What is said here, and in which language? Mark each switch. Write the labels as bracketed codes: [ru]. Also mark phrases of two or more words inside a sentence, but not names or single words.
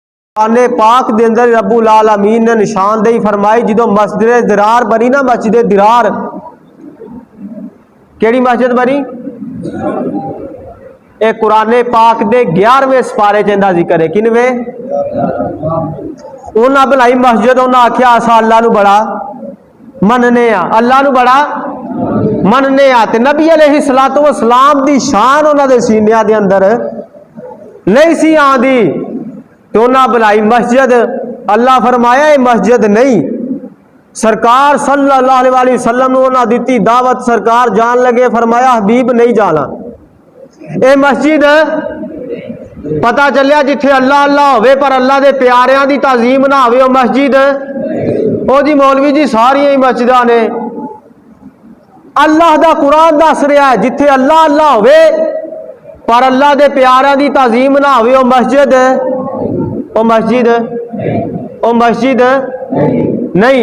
[pa] ਕੁਰਾਨੇ ਪਾਕ ਦੇ ਅੰਦਰ [ar] رب العالمين [pa] ਨੇ ਨਿਸ਼ਾਨਦੇਹੀ ਫਰਮਾਈ ਜੋ ਮਸਜਿਦ ਦਿਰਾਰ ਬਣੀ ਨਾ, ਮਸਜਿਦ ਦਿਰਾਰ ਕੇਹੜੀ ਮਸਜਿਦ ਬਣੀ? ਇਕ ਕੁਰਾਨੇ ਪਾਕ ਦੇ 11ਵੇਂ ਸਿਪਾਰੇ ਚ ਇੰਦਾ ਜ਼ਿਕਰ ਹੈ। किनवे? ਉਨ੍ਹਾਂ ਬਣਾਈ ਮਸਜਿਦ, ਉਨ੍ਹਾਂ ਆਖਿਆ ਅਸਾਂ ਅੱਲਾਹ ਨੂੰ ਵੱਡਾ ਮੰਨਣੇ ਆਂ, ਅੱਲਾਹ ਨੂੰ ਵੱਡਾ ਮੰਨਣੇ ਆਂ। ਤੇ ਨਬੀ [ar] عليه الصلاة والسلام [pa] ਦੀ ਸ਼ਾਨ ਉਨ੍ਹਾਂ ਨੇ ਸੀਨਿਆਂ ਦੇ ਅੰਦਰ ਨਹੀਂ ਸੀ ਆਂਦੀ, ਤੋ ਉਨ੍ਹਾਂ ਬਣਾਈ ਮਸਜਿਦ। ਅੱਲਾਹ ਫਰਮਾਇਆ ਏ ਮਸਜਿਦ ਨਹੀਂ, ਸਰਕਾਰ [ar] صلى الله عليه وسلم [pa] ਨੇ ਦੀ ਦਾਵਤ, ਸਰਕਾਰ ਜਾਣ ਲੱਗੇ ਫਰਮਾਇਆ ਹਬੀਬ ਨਹੀਂ ਜਾਣਾ ਏ ਮਸਜਿਦ। ਪਤਾ ਚੱਲਿਆ ਜਿੱਥੇ ਅੱਲਾਹ ਅੱਲਾਹ ਹੋਵੇ ਪਰ ਅੱਲਾਹ ਦੇ ਪਿਆਰਿਆਂ ਦੀ ਤਾਜ਼ੀਮ ਨਾ ਹੋਵੇ, ਮਸਜਿਦ ਓ ਜੀ ਮੌਲਵੀ ਜੀ ਸਾਰੀਆਂ ਹੀ ਮਸਜਿਦਾਂ ਨੇ। ਅੱਲਾਹ ਦਾ ਕੁਰਾਨ ਦੱਸ ਰਿਹਾ ਹੈ ਜਿੱਥੇ ਅੱਲਾਹ ਅੱਲਾਹ ਹੋਵੇ ਪਰ ਅੱਲਾਹ ਦੇ ਪਿਆਰਿਆਂ ਦੀ ਤਾਜ਼ੀਮ ਨਾ ਹੋਵੇ, ਓ ਮਸਜਿਦ, ਓ ਮਸਜਿਦ, ਓ ਮਸਜਿਦ ਨਹੀਂ।